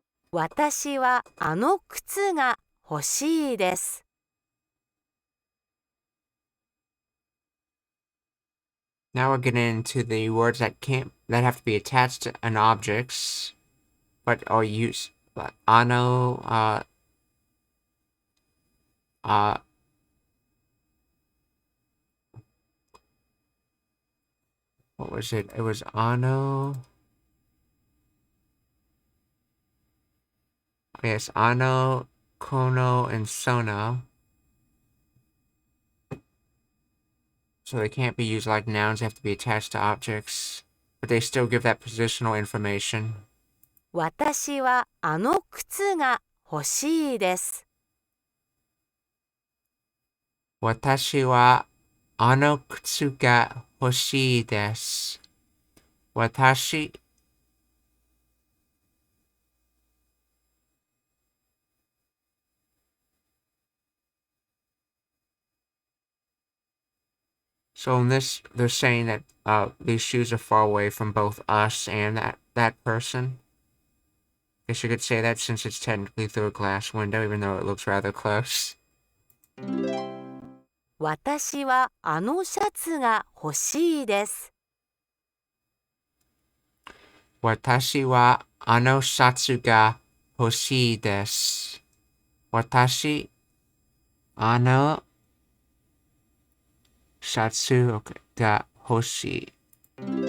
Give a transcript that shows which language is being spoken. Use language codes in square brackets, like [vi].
[ja] 私はあの靴が欲しいです。 [en] Now we're getting into the words that have to be attached to an objects, but are used. But ano, uh, what was it? It was ano. Yes, ano, kono, and sono. So they can't be used like nouns. They have to be attached to objects, but they still give that positional information. [ja] 私はあの靴が欲しいです。私はあの靴が欲しいです。 [en] 私 So in this, they're saying that these shoes are far away from both us and that person. Guess you could say that since it's technically through a glass window, even though it looks rather close. [ja] 私はあのシャツが欲しいです。私はあのシャツが欲しいです。私、あのシャツが欲しい。